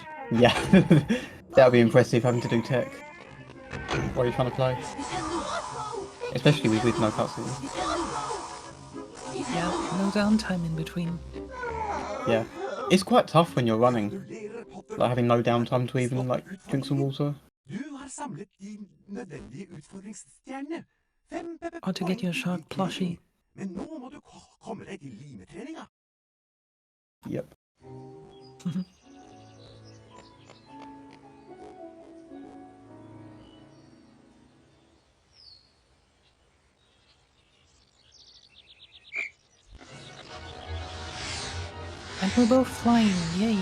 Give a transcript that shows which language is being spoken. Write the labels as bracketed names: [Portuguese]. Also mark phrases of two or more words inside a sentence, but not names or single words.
[English] Yeah, that would be impressive having to do tech while you're trying to play. Especially with no cutscenes. Yeah, no downtime in between. Yeah. It's quite tough when you're running. Like having no downtime to even like drink some water. [Norwegian] Du har samlet de nødvendige utfordringsstjernene. [English] 5 Or to get your shark plushie. [Norwegian] Men nå må du komme deg til limetreninga. [English] Yep. And we're both flying, yay!